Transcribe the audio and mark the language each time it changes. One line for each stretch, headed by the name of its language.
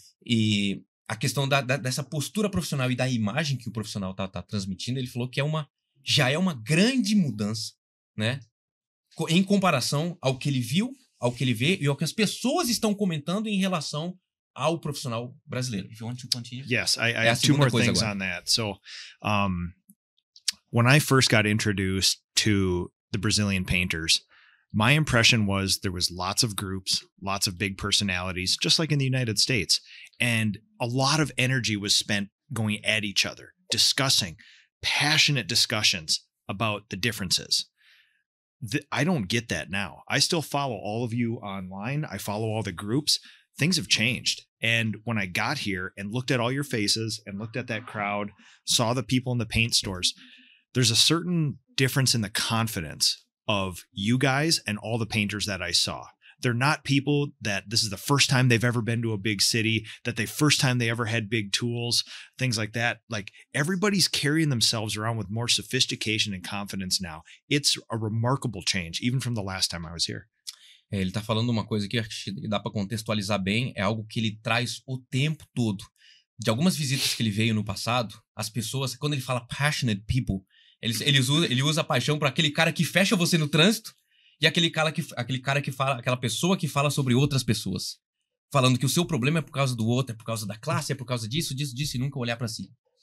Portuguese: E a questão dessa postura profissional e da imagem que o profissional tá transmitindo, ele falou que já é uma grande mudança, né? Em comparação ao que ele viu, ao que ele vê e ao que as pessoas estão comentando em relação ao profissional brasileiro.
English: If you want to continue. Yes, I have two more things on that. So, when I first got introduced to the Brazilian painters, my impression was there was lots of groups, lots of big personalities, just like in the United States. And a lot of energy was spent going at each other, discussing passionate discussions about the differences. I don't get that now. I still follow all of you online. I follow all the groups. Things have changed. And when I got here and looked at all your faces and looked at that crowd, saw the people in the paint stores, there's a certain difference in the confidence of you guys and all the painters that I saw. They're not people that this is the first time they've ever been to a big city, that the first time they ever had big tools, things like that. Like everybody's carrying themselves around with more sophistication and confidence now. It's a remarkable change, even from the last time I was here.
Portuguese: Ele tá falando uma coisa que acho que dá para contextualizar bem, é algo que ele traz o tempo todo. De algumas visitas que ele veio no passado, as pessoas, quando ele fala
English: passionate people,
Portuguese: ele usa a paixão para aquele cara que fecha você no trânsito e aquele cara que fala, aquela pessoa que fala sobre outras pessoas, falando que o seu problema é por causa do outro, é por causa da classe, é por causa disso e nunca olhar para si.